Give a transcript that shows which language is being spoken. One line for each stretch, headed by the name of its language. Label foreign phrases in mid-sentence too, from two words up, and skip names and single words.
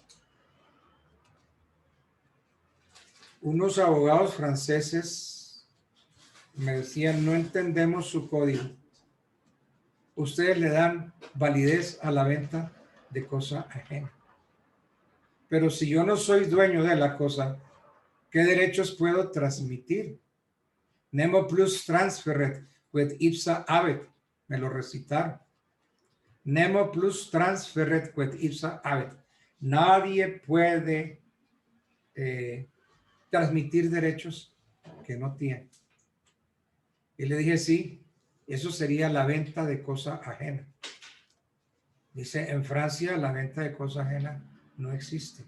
Spanish: Unos abogados franceses me decían, no entendemos su código. Ustedes le dan validez a la venta de cosa ajena. Pero si yo no soy dueño de la cosa, ¿qué derechos puedo transmitir?
Latin: Nemo plus transferret quod ipsa habet.
Spanish: Me lo recitaron.
Latin: Nemo plus transferret quod ipsa habet.
Spanish: Nadie puede transmitir derechos que no tiene. Y le dije, sí, eso sería la venta de cosa ajena. Dice, en Francia la venta de cosa ajena no existe.